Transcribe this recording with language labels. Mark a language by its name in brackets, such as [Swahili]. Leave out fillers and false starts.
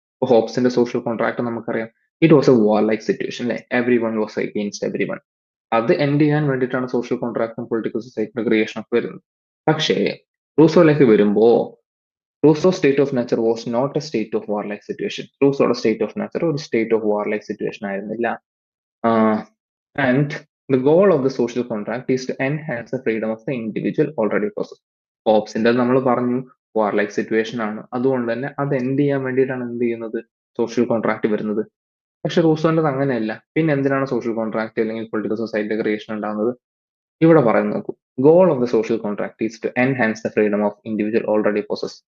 [Malayalam] ഇപ്പോൾ ഹോബ്സിന്റെ social contract നമുക്കറിയാം, [English] It was a war like situation അല്ലെ, every one was against every one. [Malayalam] അത് end ചെയ്യാൻ വേണ്ടിയിട്ടാണ് സോഷ്യൽ കോൺട്രാക്ടും പൊളിറ്റിക്കൽ സൊസൈറ്റിയുടെ ക്രിയേഷൻ ഒക്കെ വരുന്നത്. പക്ഷേ റൂസോയിലേക്ക് വരുമ്പോ [English] Rousseau state of nature was not a state of war like situation. [Malayalam] റൂസോയുടെ state of nature ഒരു state of war like situation ആയിരുന്നില്ല. [English] And the goal of the social contract is to enhance the freedom of the individual already possessed. [Malayalam] ഹോബ്സിന്റെ നമ്മൾ പറഞ്ഞു വാർ like situation ആണ്, അതുകൊണ്ട് തന്നെ അത് end ചെയ്യാൻ വേണ്ടിയിട്ടാണ് എന്ത് ചെയ്യുന്നത് സോഷ്യൽ കോൺട്രാക്ട് വരുന്നത്. പക്ഷെ റൂസോന്റെ അങ്ങനെയല്ല. പിന്നെ എന്തിനാണ് സോഷ്യൽ കോൺട്രാക്ട് അല്ലെങ്കിൽ പൊളിറ്റിക്കൽ സൊസൈറ്റി ക്രിയേഷൻ ഉണ്ടാകുന്നത്? ഇവിടെ പറയുന്നത് നോക്കൂ, [English] Goal of the social contract is to enhance the freedom of individual already possess.